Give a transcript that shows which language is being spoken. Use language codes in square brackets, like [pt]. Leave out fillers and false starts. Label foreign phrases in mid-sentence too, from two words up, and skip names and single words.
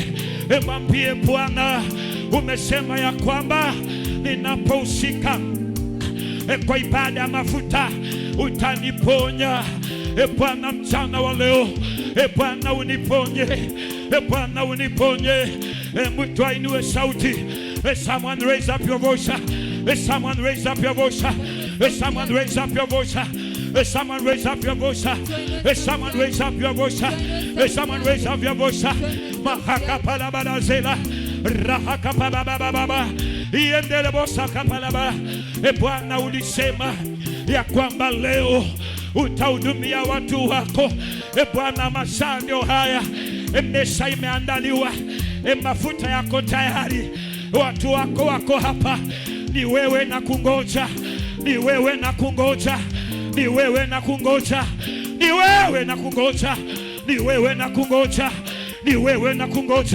[sw] Mwambie Bwana, umesema ya kwamba ninapohusika kwa ibada ya mafuta utaniponya. Bwana, mchana wa leo Bwana uniponye, Bwana uniponye. Mtu ainue sauti. [en] Someone raise up your voice. Someone raise up your voice. Someone raise up your voice. Someone raise up your voice. Someone raise up your voice. Someone raise up your voice. Mahaka palabala zela, rahaka palababa, iendele bosa kapalaba. [sw] Bwana, ulisema ya kwamba leo utahudumia watu wako. Bwana, masaa ndio haya, mesa imeandaliwa, mafuta yako tayari, watu wako wako hapa. Ni wewe na kungoja, ni wewe na kungoja, ni wewe na kungoja, ni wewe na kungoja, ni wewe na kungoja, ni wewe na kungoja.